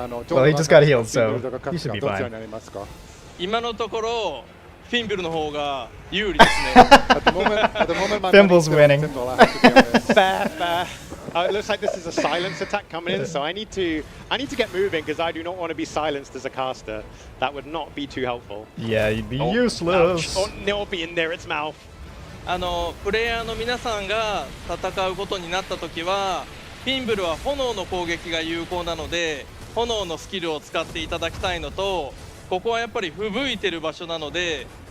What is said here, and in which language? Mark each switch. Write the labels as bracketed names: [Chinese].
[English] Well, he just got healed, so he should be fine. [Japanese] 今のところフィンブルの方が有利ですね。 [English] Fimble's winning. Fair. It looks like this is a silence attack coming in, so I need to get moving because I do not want to be silenced as a caster. That would not be too helpful. Yeah, you'd be useless. Or it'll be in there its mouth. [Japanese] プレイヤーの皆さんが戦うことになった時は、フィンブルは炎の攻撃が有効なので、炎のスキルを使っていただきたいのと、ここはやっぱり吹雪いてる場所なので。